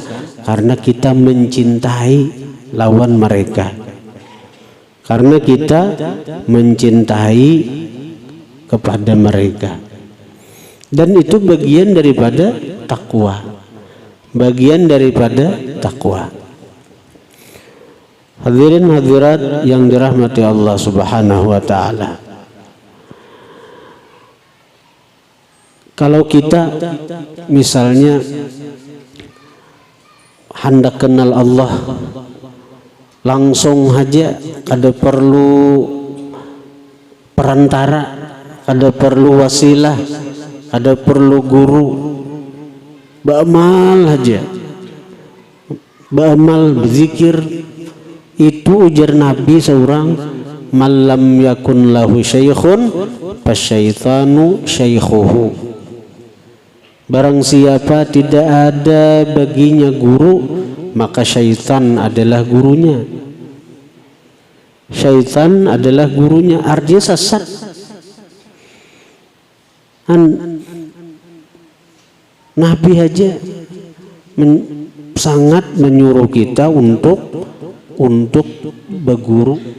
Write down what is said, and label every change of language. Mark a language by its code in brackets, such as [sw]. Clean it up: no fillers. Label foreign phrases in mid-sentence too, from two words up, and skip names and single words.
[id] Karena kita mencintai lawan mereka, karena kita mencintai kepada mereka. Dan itu bagian daripada takwa, bagian daripada takwa. Hadirin hadirat yang dirahmati Allah [ar] سبحانه وتعالى, [bjn] kalau kita misalnya hendak kenal Allah langsung aja, kada perlu perantara, kada perlu wasilah, kada perlu guru, beramal aja, beramal, berzikir. [id] Itu ujar Nabi seorang, [ar] من لم يكن له شيخ فالشيطان شيخه. [id] Barang siapa tidak ada baginya guru, maka syaitan adalah gurunya. Syaitan adalah gurunya, artinya sesat. Nabi aja sangat menyuruh kita untuk berguru.